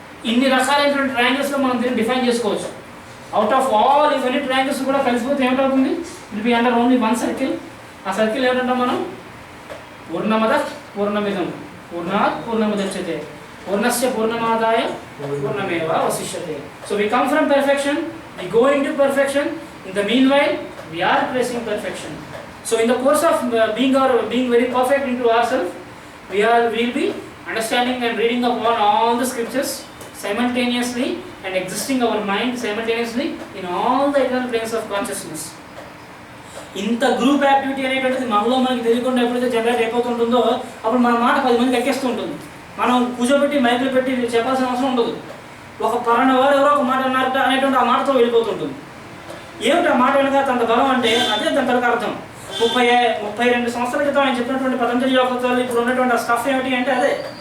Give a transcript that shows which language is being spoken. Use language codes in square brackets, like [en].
[te] ఇన్ని రకాలైనటువంటి ట్రయాంగిల్స్లో మనం దీన్ని డిఫైన్ చేసుకోవచ్చు. అవుట్ ఆఫ్ ఆల్ ఇవన్నీ ట్రయాంగిల్స్ కూడా కలిసిపోతే ఏమిటవుతుంది? [en] It be under only one circle. [te] ఆ సర్కిల్ ఏమిటంటాం మనం? [sa] పూర్ణమద పూర్ణమిదం పూర్ణాత్ పూర్ణముదచ్యతే పూర్ణస్య పూర్ణమాదాయ పూర్ణమేవ అవశిష్యతే. [en] So we come from perfection, we go into perfection. In the meanwhile, we are pressing perfection. So in the course of being very perfect into ourselves, we'll be understanding and reading upon all the scriptures simultaneously and existing our mind simultaneously in all the eternal planes of consciousness. [te] ఇంత group activity అనేటువంటిది మనలో మనకి తెలియకుండా ఎప్పుడైతే generate అయిపోతుంటుందో అప్పుడు మన మాట 10 మందికి ఎక్కేస్తూ ఉంటుంది. మనం కూర్చోబెట్టి మైకులు పెట్టి చెప్పాల్సిన అవసరం ఉండదు. ఒక పలానా వారు ఎవరో ఒక మాట అన్నారట అనేటువంటి ఆ మాటతో వెళ్ళిపోతుంటుంది. ఏమిటి ఆ మాట వెనక అంత బలం అంటే అదే దాని తరకు అర్థం. 32 సంవత్సరాల క్రితం ఆయన చెప్పినటువంటి పతంజలి యోగత్వాలు ఇప్పుడు ఉన్నటువంటి ఆ స్టఫ్ ఏమిటి అంటే అదే.